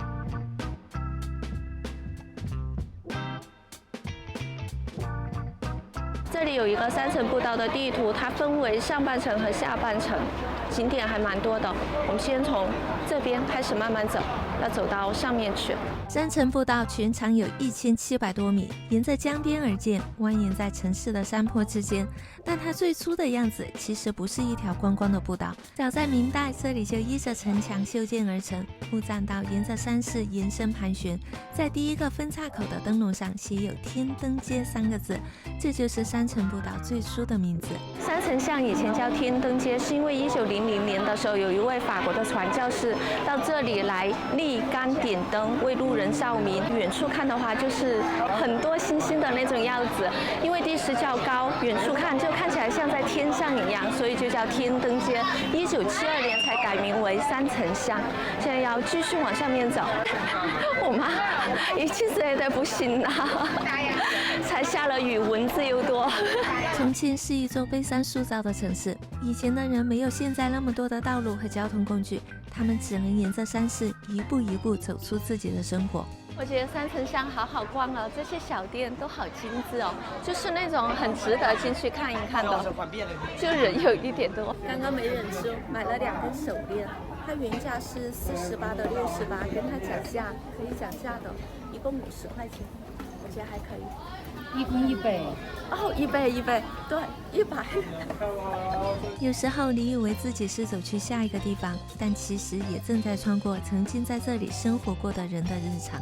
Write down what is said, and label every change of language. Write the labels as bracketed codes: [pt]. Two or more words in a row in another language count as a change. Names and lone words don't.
[zh] 這裡裡有一個3層步道的地圖，它分為上半程和下半程，景點還蠻多的。我們先從這邊開始慢慢走，要走到上面去。 3層步道全長有1700多米，沿着江邊而建，蜿蜒在城市的山坡之間。但它最初的樣子其實不是一條觀光的步道，早在明代，這裡就依着城牆修建而成。木栈道沿着山勢延伸盤旋，在第一個分岔口的燈籠上寫有天燈街3個字，這就是3層步道最初的名字。 3層巷以前叫天燈街，是因為1900年的時候，有一位法國的傳教士到這裡來立竿點燈，為路人照明。遠處看的話，就是很多星星的那種樣子。因為地勢較高，遠處看就看起來像在天上一樣，所以就叫天燈街。1972年才改名為3層巷。現在要繼續往上面走，我媽已經累得不行了，才下了雨，蚊子又多。重慶是一座被山塑造的城市，以前的人沒有現在那麼多的道路和交通工具，他們只能沿着山勢一步一步走出自己的生活。我覺得3層巷好好逛哦，這些小店都好精緻哦，就是那種很值得进去看一看的。就人有一點多。剛剛沒忍住，買了2根手鏈，它原價是48的68，跟它講價可以講價的，一共50塊錢，我覺得還可以。 1根100。哦，100，對，100。有時候你以為自己是走去下一個地方，但其實也正在穿過曾經在這裡生活過的人的日常。